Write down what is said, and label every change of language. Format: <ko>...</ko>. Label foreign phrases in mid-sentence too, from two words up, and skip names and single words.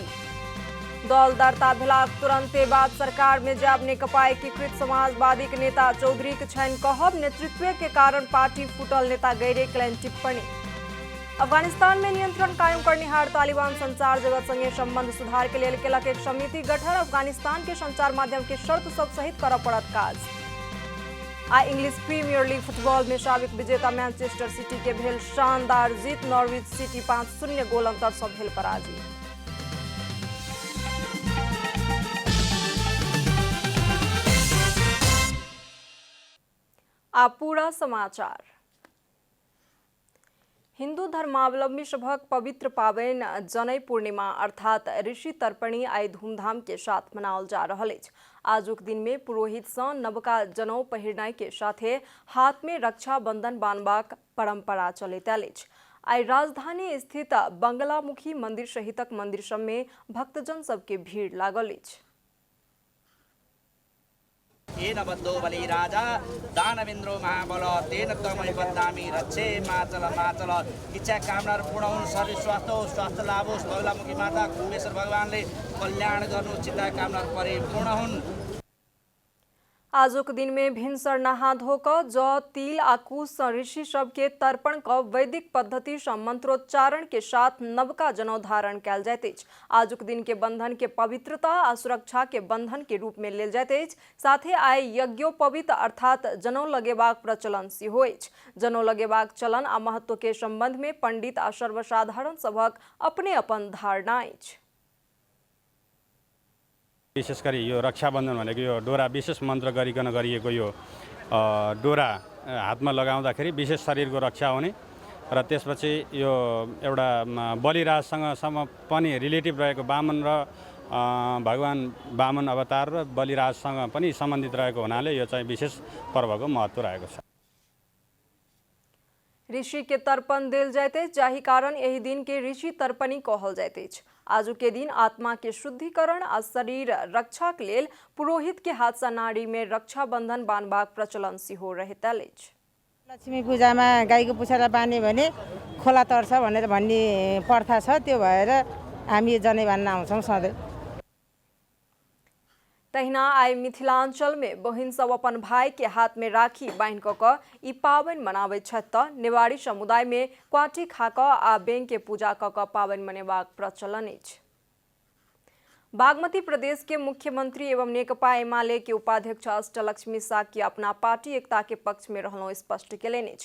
<mai>दल दर्ता भेलाक तुरंते बाद सरकार में जाब नेकपा एकीकृत समाजवादी के नेता चौधरी के छनि कहब नेतृत्व के कारण पार्टी फूटल नेता गैरे केलनि टिप्पणी। अफगानिस्तान में नियंत्रण कायम करनिहार तालिबान संचार जगत संगे संबंध सुधार के लिए केलक एक समिति गठन। अफगानिस्तान के संचार माध्यम के शर्त सब सहित करऽ पड़त काज। आ इंग्लिश प्रीमियर लीग फुटबॉल में साबिक विजेता मैनचेस्टर सिटी के भेल शानदार जीत। नॉर्विच सिटी 5-0 गोल अंतर से भेल पराजित। आप पूरा समाचार। हिंदू धर्मावलंबी सभक पवित्र पावन जनै पूर्णिमा अर्थात ऋषि तर्पणी आई धूमधाम के साथ मनाओल जा रहल अछि। आजुक दिन में पुरोहित सँ नवका जनौ पहिरनाई के साथे हाथ में रक्षा बंधन बांधबाक परंपरा चलैत आयल अछि। आई राजधानी स्थित बंगलामुखी मंदिर सहितक मंदिर सब में भक्तजन सबके भीड़ लागल अछि।</mai> <sa>येन बद्धो बलि राजा दानवेन्द्रो महाबल तेन त्वमहि बद्नामि रक्षे माचल माचल।</sa> <ne>इच्छा कामना पूर्ण हुन्, शरीर स्वस्थ होस्, स्वास्थ्य लाभ होस्, बगलामुखी माता कुम्भेश्वर भगवानले कल्याण गर्नु, चिन्ता कामना परिपूर्ण हुन्।</ne> <mai>आजुक दिन में भिनसर नहा धोकर जौ तिल आ कुश ऋषि सब के तर्पण क वैदिक पद्धति सँ मंत्रोच्चारण के साथ नवका जनौ धारण कयल जाइत अछि। आजुक दिन के बंधन के पवित्रता आ सुरक्षा के बंधन के रूप में लेल जाइत अछि। साथे आई यज्ञोपवीत अर्थात जनौ लगेबाक प्रचलन सेहो अछि। जनौ लगेबाक चलन आ महत्व के संबंध में पंडित आ सर्वसाधारण सभक अपने अपन धारणा अछि।</mai> <ne>विशेष गरी यो रक्षाबन्धन भनेको यो डोरा विशेष मन्त्र गरिकन गरिएको यो डोरा हातमा लगाउँदाखेरि विशेष शरीरको रक्षा हुने र त्यसपछि यो एउटा बलिराजसँग पनि रिलेटिभ रहेको वामन र भगवान वामन अवतार र बलिराजसँग पनि सम्बन्धित रहेको हुनाले यो चाहिँ विशेष पर्वको महत्त्व रहेको छ।</ne> <mai>ऋषि के तर्पण देल जाइत अछि, जाहि कारण एहि दिन के ऋषि तर्पणी कहल जाइत अछि। आजु के दिन आत्मा के शुद्धिकरण आ शरीर रक्षा के लेल पुरोहित के हाथ सँ नाड़ी में रक्षा बंधन बांधबाक प्रचलन सेहो रहैत अछि।</mai> <ne>लक्ष्मी पूजामा गाईको पुछारा बान्यो भने खोला तर्छ भनेर भन्ने प्रथा छ। त्यो भएर हामी जनै बान्न आउँछौँ सधैँ।</ne> <mai>तहिना आई मिथिलांचल में बहिन सब अपन भाई के हाथ में राखी बांध क ई पावन मनाबैत छथि त नेवाड़ी समुदाय में क्वाटी खा क आ बेंग के पूजा क पावन मनेबाक प्रचलन अछि। बागमती प्रदेश के मुख्यमंत्री एवं नेकपा एमाले के उपाध्यक्ष अष्टलक्ष्मी शाक्य अपना पार्टी एकता के पक्ष में रहनों स्पष्ट केलनि अछि।</mai>